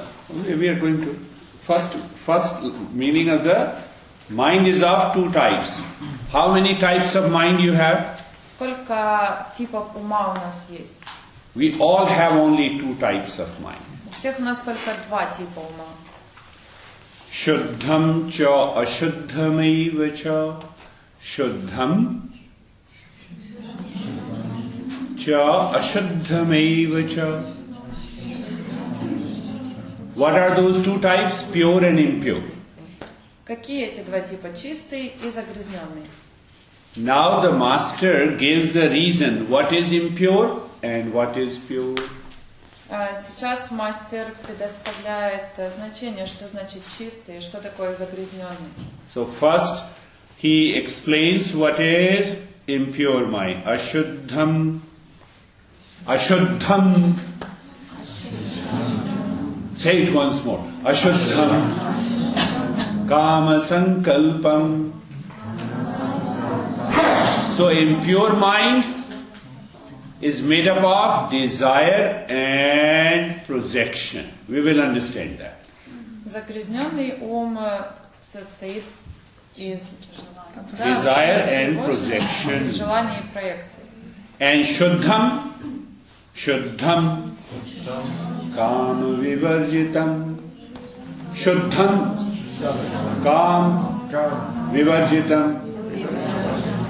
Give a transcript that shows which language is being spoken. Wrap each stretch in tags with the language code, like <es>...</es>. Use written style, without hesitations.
<en>We are going to first meaning of the mind is of 2 types. How many types of mind you have?</en> <ru>Сколько типов ума у нас есть?</ru> <en>We all have only 2 types of mind.</en> <ru>У всех у нас только 2 типа ума.</ru> <sa>Shuddham cha ashuddhamaiva cha. Shuddham cha ashuddhamaiva cha.</sa> <en>What are those two types? Pure and impure.</en> <ru>Какие эти два типа? Чистый и загрязненный.</ru> <en>Now the master gives the reason what is impure and what is pure.</en> <ru>Сейчас мастер предоставляет значение, что значит чистый и что такое загрязненный.</ru> <en>So first he explains what is impure mind.</en> <sa>Ashuddham. Ashuddham.</sa> <en>Say it once more.</en> <sa>Ashuddham. Kama sankalpam.</sa> <en>So impure mind is made up of desire and projection. We will understand that.</en> <ru>Загрязненный ум состоит из</ru> <en>Desire and projection.</en> <ru>из желаний и проекций.</ru> <sa>And Shuddham, Shuddham, Kama Vivarjitam, Shuddham, Kam Vivarjitam.</sa>